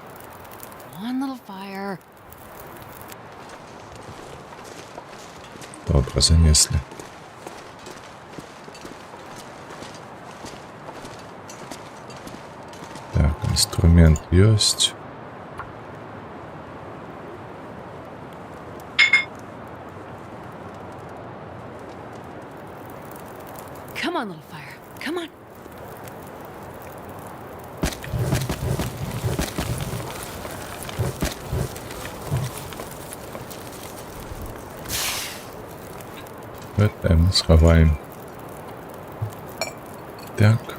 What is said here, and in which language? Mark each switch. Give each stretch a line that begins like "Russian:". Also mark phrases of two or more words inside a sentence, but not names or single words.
Belarusian: Добра, занеслі. Так, інструмент ёсць.
English: Come on, little fire. Come on.
Belarusian: Гэта мы схаваем. Так.